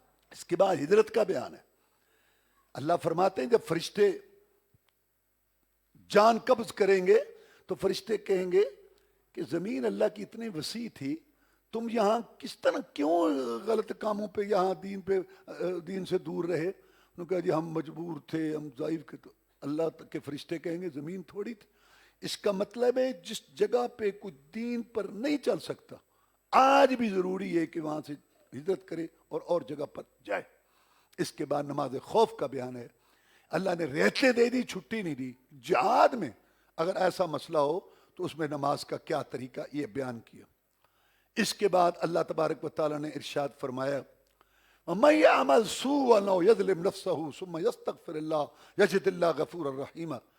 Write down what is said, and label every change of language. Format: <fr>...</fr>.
<ur>اس کے بعد ہجرت کا بیان ہے. اللہ فرماتے ہیں جب فرشتے جان قبض کریں گے تو فرشتے کہیں گے کہ زمین اللہ کی اتنی وسیع تھی, تم یہاں کس طرح کیوں غلط کاموں پہ یہاں دین سے دور رہے؟ انہوں نے کہا جی ہم مجبور تھے, ہم ضعیف کے. تو اللہ کے فرشتے کہیں گے زمین تھوڑی تھی. اس کا مطلب ہے جس جگہ پہ کوئی دین پر نہیں چل سکتا آج بھی ضروری ہے کہ وہاں سے ہجرت کرے اور جگہ پر جائے. اس کے بعد نماز خوف کا بیان ہے. اللہ نے رہتے دے دی, چھٹی نہیں دی. جہاد میں اگر ایسا مسئلہ ہو تو اس میں نماز کا کیا طریقہ یہ بیان کیا. اس کے بعد اللہ تبارک و تعالیٰ نے ارشاد فرمایا</ur> <ar>وَمَن يَعْمَلْ سُوءًا أَوْ يَظْلِمْ نَفْسَهُ ثُمَّ يَسْتَغْفِرِ اللَّهَ يَجِدِ اللَّهَ غَفُورًا رَحِيمًا.</ar>